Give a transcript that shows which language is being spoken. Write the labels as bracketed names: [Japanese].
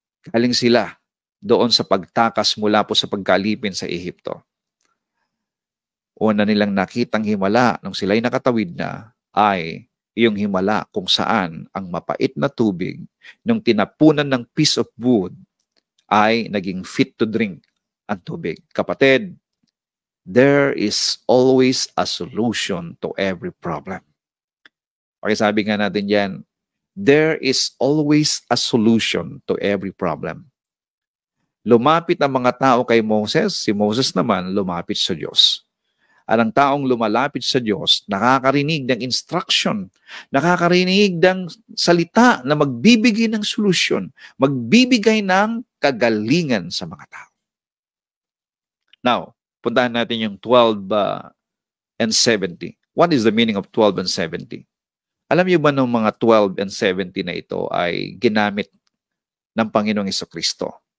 [Filipino] Galing sila doon sa pagtakas mula po sa pagkalipin sa Ehipto. Una nilang nakitang himala nung sila'y nakatawid na ay yung himala kung saan ang mapait na tubig nung tinapunan ng [English] piece of wood [Filipino] ay naging [English] fit to drink [Filipino] ang tubig. [English] Kapatid, there is always a solution to every problem. [Filipino] Pakisabi nga natin yan, [English] there is always a solution to every problem. [Filipino] Lumapit ang mga tao kay Moses, si Moses naman lumapit sa Diyos. At ang taong lumalapit sa Diyos, nakakarinig ng instruction, nakakarinig ng salita na magbibigay ng solusyon, magbibigay ng kagalingan sa mga tao. Now, puntahan natin yung 12 and 70. [English] What is the meaning of 12 and 70? [Filipino] Alam niyo ba ng mga 12 and 70 na ito ay ginamit ng Panginoong Jesucristo?